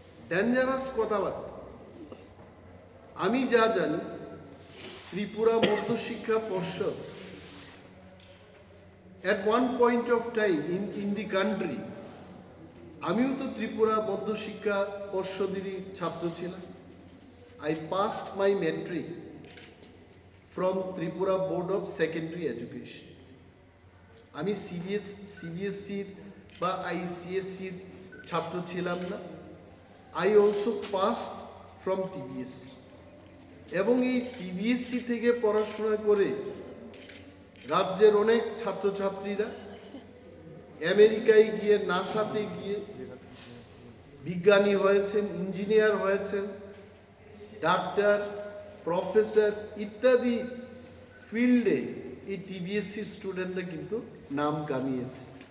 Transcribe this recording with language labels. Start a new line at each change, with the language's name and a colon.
Bangla: Dangerous কথাবার্তা। আমি যা জানি ত্রিপুরা মধ্যশিক্ষা পর্ষদ
English: at one point of time in the country,
Bangla: আমিও তো ত্রিপুরা মধ্যশিক্ষা পর্ষদেরই ছাত্র ছিলাম।
English: I passed my metric from Tripura Board of Secondary Education.
Bangla: আমি সিবিএসসির বা আইসিএসসির ছাত্র ছিলাম না।
English: I also passed from TBSC,
Bangla: এবং এই টিবিএসসি থেকে পড়াশোনা করে রাজ্যের অনেক ছাত্রছাত্রীরা আমেরিকায় গিয়ে নাসাতে গিয়ে বিজ্ঞানী হয়েছেন, ইঞ্জিনিয়ার হয়েছেন, ডাক্তার, প্রফেসর ইত্যাদি ফিল্ডে এই টিবিএসসি স্টুডেন্টরা কিন্তু নাম কামিয়েছে।